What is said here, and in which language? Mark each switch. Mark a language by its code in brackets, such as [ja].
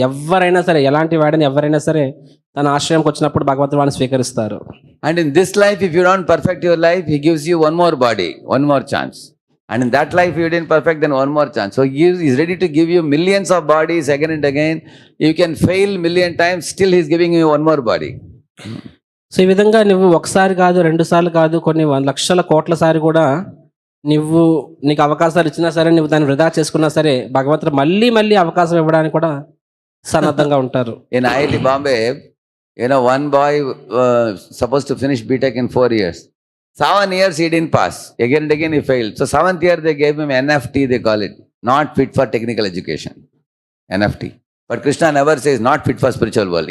[te] ఎవరైనా సరే, ఎలాంటి వాడిని ఎవరైనా సరే తన ఆశ్రయంకి వచ్చినప్పుడు భగవంతుడు వాడిని స్వీకరిస్తారు. [en] And in this life, if you don't perfect your life, he gives you one more body, one more chance. And in that life, you didn't perfect, then one more chance. So he is ready to give you millions of bodies again and again. You can fail million times, still he is giving you one more body. [te] So ఈ విధంగా నువ్వు ఒకసారి కాదు, రెండు సార్లు కాదు, కొన్ని లక్షల కోట్ల సారి కూడా నీకు అవకాశాలు ఇచ్చినా సరే, నువ్వు దాన్ని వృధా చేసుకున్నా సరే, భగవంతుడు మళ్ళీ మళ్ళీ అవకాశం ఇవ్వడానికి కూడా సన్నద్ధంగా ఉంటారు. [en] In IIT Bombay, one boy supposed to finish BTech in 4 years. 7 years he didn't pass. Again and again he failed. So 7th year they gave him NFT, they call it, not fit for technical education. NFT. But Krishna never says not fit for spiritual world.